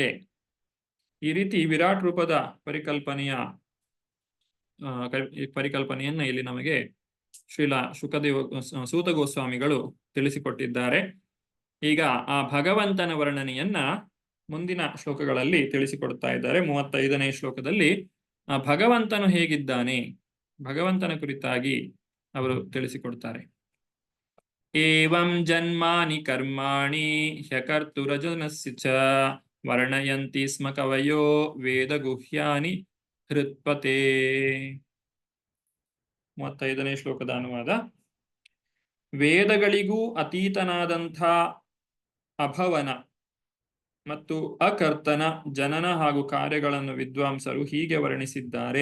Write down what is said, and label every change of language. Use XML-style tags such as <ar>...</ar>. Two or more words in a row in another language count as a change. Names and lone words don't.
<kn>ಈ ರೀತಿ ವಿರಾಟ್ ರೂಪದ ಪರಿಕಲ್ಪನೆಯನ್ನ ಇಲ್ಲಿ ನಮಗೆ ಸೂತ ಗೋಸ್ವಾಮಿಗಳು ತಿಳಿಸಿಕೊಟ್ಟಿದ್ದಾರೆ. ಈಗ ಆ ಭಗವಂತನ ವರ್ಣನೆಯನ್ನ ಮುಂದಿನ ಶ್ಲೋಕಗಳಲ್ಲಿ ತಿಳಿಸಿಕೊಡ್ತಾ ಇದ್ದಾರೆ. 35ನೇ ಶ್ಲೋಕದಲ್ಲಿ ಆ ಭಗವಂತನು ಹೇಗಿದ್ದಾನೆ, ಭಗವಂತನ ಕುರಿತಾಗಿ ಅವರು ತಿಳಿಸಿಕೊಡ್ತಾರೆ.</kn> <sa>ಏವಂ ಜನ್ಮಾನಿ ಕರ್ಮಾಣಿ ಹ್ಯಕರ್ತುರಜನಸ್ಯ ಚ ವರ್ಣಯಂತಿ ಸ್ಮ ಕವಯೋ ವೇದ ಗುಹ್ಯಾನಿ ಹೃತ್ಪತೆ.</sa> <kn>35ನೇ ಶ್ಲೋಕದ ಅನುವಾದ. ವೇದಗಳಿಗೂ ಅತೀತನಾದಂಥ ಅಭವನ, ಮತ್ತು ಅಕರ್ತನ ಜನನ ಹಾಗೂ ಕಾರ್ಯಗಳನ್ನು ವಿದ್ವಾಂಸರು ಹೀಗೆ ವರ್ಣಿಸಿದ್ದಾರೆ.</kn>